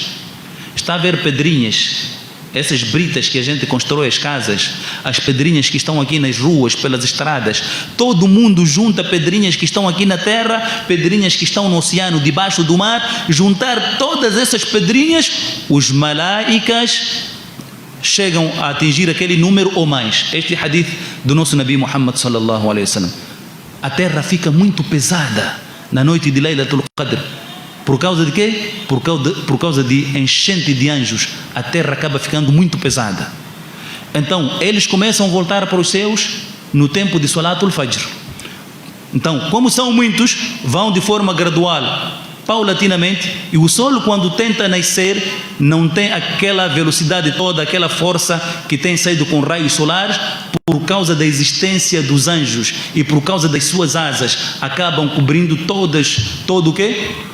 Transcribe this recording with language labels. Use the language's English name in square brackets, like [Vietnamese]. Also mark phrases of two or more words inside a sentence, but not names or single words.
[Portuguese] Está a ver pedrinhas, essas britas que a gente constrói as casas, as pedrinhas que estão aqui nas ruas, pelas estradas, todo mundo junta pedrinhas que estão aqui na terra, pedrinhas que estão no oceano, debaixo do mar. Juntar todas essas pedrinhas, os malaicas chegam a atingir aquele número ou mais. Este hadith do nosso Nabi Muhammad [Arabic] صلى الله عليه وسلم. [Portuguese] A terra fica muito pesada na noite de Laylatul Qadr. Por causa de quê? Por causa de enchente de anjos. A terra acaba ficando muito pesada. Então, eles começam a voltar para os céus no tempo de [Arabic] صلاة الفجر. [Portuguese] Então, como são muitos, vão de forma gradual, paulatinamente, e o sol, quando tenta nascer, não tem aquela velocidade toda, aquela força que tem saído com raios solares, por causa da existência dos anjos e por causa das suas asas, acabam cobrindo todo o quê?